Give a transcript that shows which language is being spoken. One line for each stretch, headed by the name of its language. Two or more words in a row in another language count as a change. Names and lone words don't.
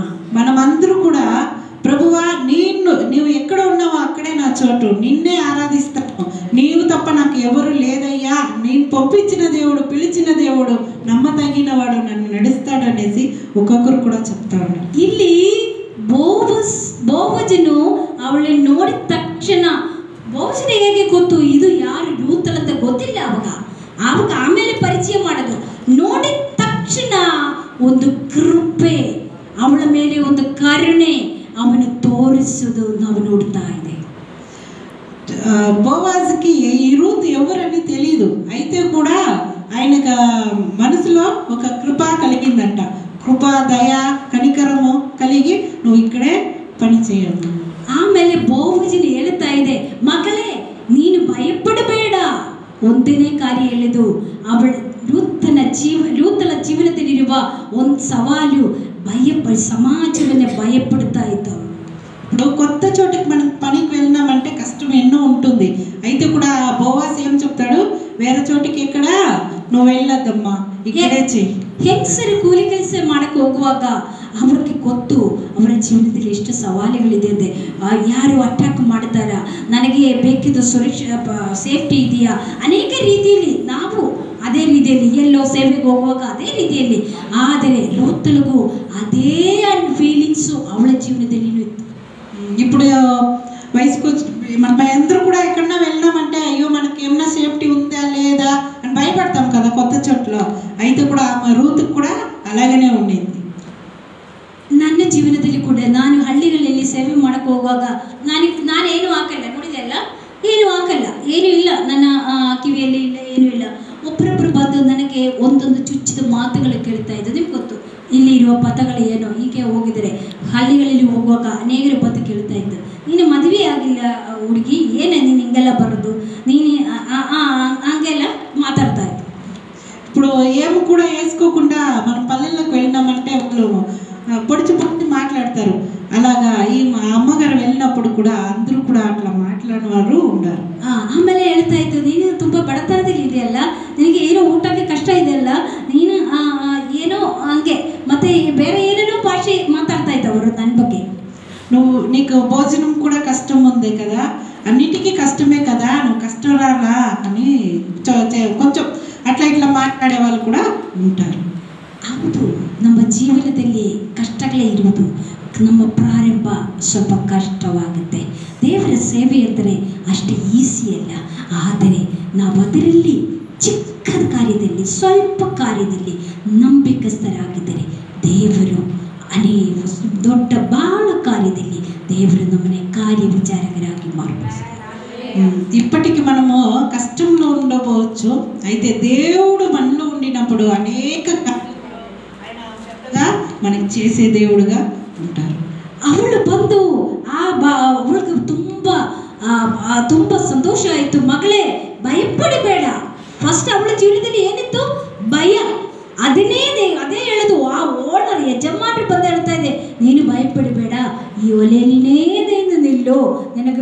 Telugu: మనమందరూ కూడా ప్రభువా, నీవు ఎక్కడ ఉన్నావో అక్కడే నా చోటు, నిన్నే ఆరాధిస్తాను, నీవు తప్ప నాకు ఎవరు లేదయ్యా, నేను పంపించిన దేవుడు, పిలిచిన దేవుడు, నమ్మదగినవాడు, నన్ను నడుస్తాడు అనేసి ఒక్కొక్కరు కూడా చెప్తా ఉన్నారు.
Kannada: ಇಲ್ಲಿ ಬೋವಜನು ಅವಳನ್ನು ನೋಡಿದ ತಕ್ಷಣ, ಬೋವಜನ ಹೇಗೆ ಗೊತ್ತು ಇದು ಯಾರು ರೂತಲ್ ಅಂತ ಗೊತ್ತಿಲ್ಲ ಅವಾಗ ಆಮೇಲೆ ಪರಿಚಯ ಮಾಡೋದು. ನೋಡಿದ ತಕ್ಷಣ ಒಂದು ಕೃಪೆ, ಅವಳ ಮೇಲೆ ಒಂದು ಕರುಣೆ ಅವನು ತೋರಿಸೋದು ನಾವು ನೋಡ್ತಾ ಇದೆ.
Telugu: బోవాజ్కి ఈ రూత్ ఎవరని తెలియదు, అయితే కూడా ఆయనకు మనసులో ఒక కృప కలిగిందంట. కృప, దయ, కనికరము కలిగి నువ్వు ఇక్కడే పని చేయదు.
Kannada: ಆಮೇಲೆ ಬೋವಜನು ಹೇಳ್ತಾ ಇದೆ, ಮಗಳೇ ನೀನು ಭಯಪಡಬೇಡ. ಒಂದನೇ ಕಾರ್ಯ ಹೇಳಿದು, ಅವಳ ರೂತಳ ಜೀವನದಲ್ಲಿರುವ ಒಂದು ಸವಾಲು,
Telugu: సమాజాన్ని భయపడుతా అవుతాం. ఇప్పుడు కొత్త చోటుకి మనం పనికి వెళ్ళినామంటే కష్టం ఎన్నో ఉంటుంది, అయితే కూడా బోవాస్ ఏం చెప్తాడు, వేరే చోటికి ఎక్కడ నువ్వు వెళ్ళొద్దమ్మా, ఇక్కడే చెయ్యి.
Kannada: ಹೆಂಗಸರು ಕೂಲಿ ಕೆಲಸ ಮಾಡಕ್ಕೆ ಹೋಗುವಾಗ ಅವ್ರಿಗೆ ಗೊತ್ತು ಅವರ ಜೀವನದಲ್ಲಿ ಎಷ್ಟು ಸವಾಲುಗಳಿದೆ ಅಂತೆ. ಯಾರು ಅಟ್ಯಾಕ್ ಮಾಡ್ತಾರ, ನನಗೆ ಬೇಕಿದ್ದು ಸೇಫ್ಟಿ ಇದೆಯಾ, ಅನೇಕ ರೀತಿಯಲ್ಲಿ ನಾವು ಅದೇ ರೀತಿಯಲ್ಲಿ ಎಲ್ಲೋ ಸೇವೆಗೆ ಹೋಗುವಾಗ ಅದೇ ರೀತಿಯಲ್ಲಿ. ಆದರೆ ರೂತಳಿಗೂ ಅದೇ ಫೀಲಿಂಗ್ಸು ಅವಳ ಜೀವನದಲ್ಲಿ ಇತ್ತು.
Telugu: ఇప్పుడు వయసుకు మన అందరూ కూడా ఎక్కడన్నా వెళ్ళినామంటే అయ్యో మనకి ఏమన్నా సేఫ్టీ ఉందా లేదా అని భయపడతాం కదా కొత్త చోట్ల, అయితే కూడా ఆ రూత్కి కూడా అలాగనే ఉండేది.
Kannada: ನನ್ನ ಜೀವನದಲ್ಲಿ ಕೂಡ ನಾನು ಹಳ್ಳಿಗಳಲ್ಲಿ ಸೇವೆ ಮಾಡಕ್ಕೆ ಹೋಗುವಾಗ ನಾನೇನು ಹಾಕಲ್ಲ, ನೋಡಿದೆಲ್ಲ ಏನು ಹಾಕಲ್ಲ, ಏನೂ ಇಲ್ಲ ನನ್ನ ಕಿವಿಯಲ್ಲಿ, ಇಲ್ಲ ಏನೂ ಇಲ್ಲ. ಒಬ್ಬರೊಬ್ಬರು ಬಂದು ನನಗೆ ಒಂದೊಂದು ಚುಚ್ಚಿದ ಮಾತುಗಳು ಕೇಳ್ತಾ ಇದ್ದು. ನಿಮ್ಗೆ ಗೊತ್ತು ಇಲ್ಲಿ ಇರುವ ಪದಗಳು ಏನೋ, ಹೀಗೆ ಹೋಗಿದರೆ ಹಳ್ಳಿಗಳಲ್ಲಿ ಹೋಗುವಾಗ ಅನೇಕರು ಬಂದು ಕೇಳ್ತಾ ಇದ್ದು, ನೀನು ಮದುವೆ ಆಗಿಲ್ಲ ಹುಡುಗಿ, ಏನೇ ನೀನು ಹಿಂಗೆಲ್ಲ ಬರೋದು, ನೀನು ಹಂಗೆಲ್ಲ ಮಾತಾಡ್ತಾ ಇತ್ತು.
Telugu: ఇప్పుడు ఏమి కూడా వేసుకోకుండా మన పల్లెల్లోకి వెళ్ళినామంటే వాళ్ళు పొడిచి మాట్లాడుతారు. ಕೂಡ అందరూ ಕೂಡ అట్లా మాట్లాడేవారు ఉన్నారు.
Kannada: ಆಮೇಲೆ ಹೇಳ್ತಾ ಇತ್ತು, ನೀನು ತುಂಬ ಬಡತನದಲ್ಲಿ ಇದೆಯಲ್ಲ, ನಿನಗೆ ಏನೋ ಊಟಕ್ಕೆ ಕಷ್ಟ ಇದೆಯಲ್ಲ, ನೀನು ಏನೋ ಹಂಗೆ ಮತ್ತೆ ಬೇರೆ ಏನೇನೋ ಭಾಷೆ ಮಾತಾಡ್ತಾ ಇತ್ತು ಅವರು ನನ್ನ ಬಗ್ಗೆ.
Telugu: నీకు భోజనం కూడా కష్టం ఉంది కదా, అన్నిటికీ కష్టమే కదా, నువ్వు కష్టరాలా అని కొంచెం అట్లా ఇట్లా మాట్లాడే వాళ్ళు కూడా ఉంటారు.
Kannada: ಹೌದು, ನಮ್ಮ ಜೀವನದಲ್ಲಿ ಕಷ್ಟಗಳೇ ಇರುವುದು. ನಮ್ಮ ಪ್ರಾರಂಭ ಸ್ವಲ್ಪ ಕಷ್ಟವಾಗುತ್ತೆ. ದೇವರ ಸೇವೆ ಅಂದರೆ ಅಷ್ಟು ಈಸಿ ಅಲ್ಲ. ಆದರೆ ನಾವು ಅದರಲ್ಲಿ ಚಿಕ್ಕ ಕಾರ್ಯದಲ್ಲಿ, ಸ್ವಲ್ಪ ಕಾರ್ಯದಲ್ಲಿ ನಂಬಿಕಸ್ಥರಾಗಿದ್ದರೆ ದೇವರು ದೊಡ್ಡ ಬಾಳ ಕಾರ್ಯದಲ್ಲಿ ದೇವರು ನಮ್ಮನ್ನೇ ಕಾರ್ಯ
Telugu: విచారకరాಗಿ మార్చేస్తారు. ఇప్పటికి మనము కష్టంలో ఉండవచ్చు, అయితే దేవుడు మనలో ఉండినప్పుడు అనేక మనకి చేసే దేవుడుగా ఉంటారు.
Kannada: ಅವಳು ಬಂದು ಅವಳಿಗೆ ತುಂಬ ಸಂತೋಷ ಆಯಿತು. ಮಗಳೇ ಭಯಪಡಬೇಡ. ಫಸ್ಟ್ ಅವಳ ಜೀವನದಲ್ಲಿ ಏನಿತ್ತು? ಭಯ. ಅದೇ ಹೇಳೋದು ಆ ಓನರ್ ಯಜಮಾನರು ಬಂದು ಹೇಳ್ತಾ ಇದೆ, ನೀನು ಭಯಪಡಬೇಡ, ಈ ಒಲೆಯಲ್ಲಿನೇ ನಿಲ್ಲು, ನಿನಗೆ